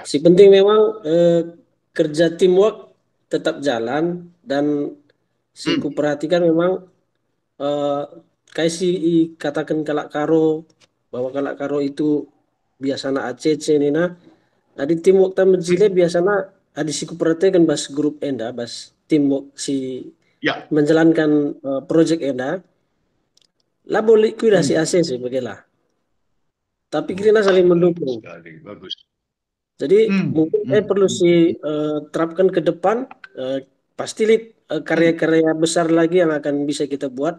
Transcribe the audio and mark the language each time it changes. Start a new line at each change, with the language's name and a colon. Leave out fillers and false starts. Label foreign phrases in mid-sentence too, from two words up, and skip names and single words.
Indonesian: Si penting memang kerja teamwork tetap jalan, dan
Batak Karo: si ku perhatikan
Indonesian: memang kayak
Batak Karo: si katakan Kalak Karo,
Indonesian: bahwa Kalak Karo itu biasanya ACC nina, di teamwork tamu jile biasanya ada
Batak Karo: si ku perhatikan bas grup enda, bas teamwork si
Indonesian: menjalankan project enda,
Batak Karo: lah boleh kuidasi ACC bagilah.
Indonesian: Tapi kita saling mendukung. Bagus. Jadi mungkin perlu terapkan ke depan, pasti karya-karya besar lagi yang akan bisa kita buat.